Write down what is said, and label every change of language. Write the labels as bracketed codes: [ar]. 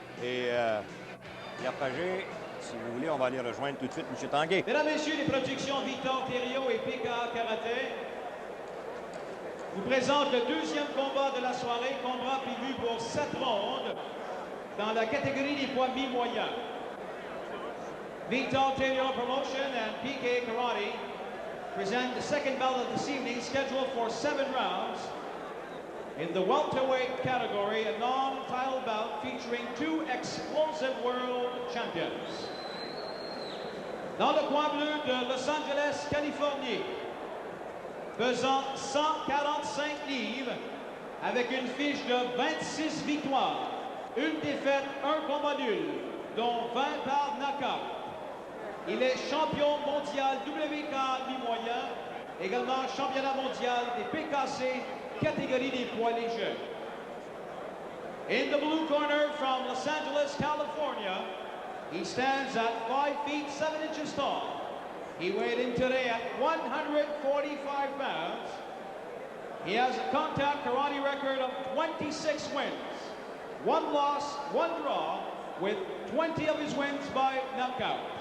[fr] Et Pierre Pagé, si vous voulez, on va aller rejoindre tout de suite M. Tanguay. Mesdames, Messieurs, les productions Victor Thériault et PK Karaté vous présentent le 2e combat de la soirée, combat prévu pour 7 rondes dans la catégorie des poids mi-moyens. [en] Victor Thériault Promotion and PK Karate present the second bout of this evening, scheduled for 7 rounds. In the welterweight category, a non-title bout featuring 2 explosive world champions. [fr] Dans le coin bleu de Los Angeles, Californie, pesant 145 livres, avec une fiche de 26 victoires, une défaite, un combat nul, dont 20 par knockout. Il est champion mondial WK mi-moyen, également championnat mondial des PKC, catégorie des poids légers. [en] In the blue corner from Los Angeles, California, he stands at 5 feet 7 inches tall. He weighed in today at 145 pounds. He has a contact karate record of 26 wins, 1 loss, 1 draw, with 20 of his wins by knockout.